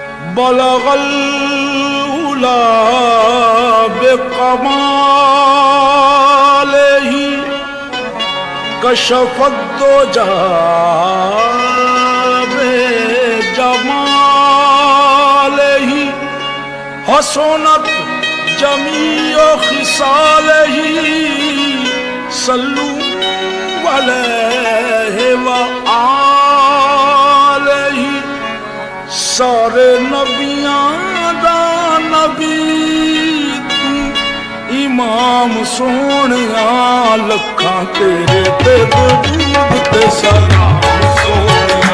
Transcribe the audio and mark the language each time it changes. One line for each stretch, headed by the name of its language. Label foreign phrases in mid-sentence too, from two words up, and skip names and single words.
Arabic: بلغ العلى بكماله كشف الدجى بجماله حسنت جميع خصاله صلوا عليه وآله.
Punjabi: سارے نبیاں دا نبی تُو امام سوہنیا لکھاں تیرے تے درود تے سلام سوہنیا.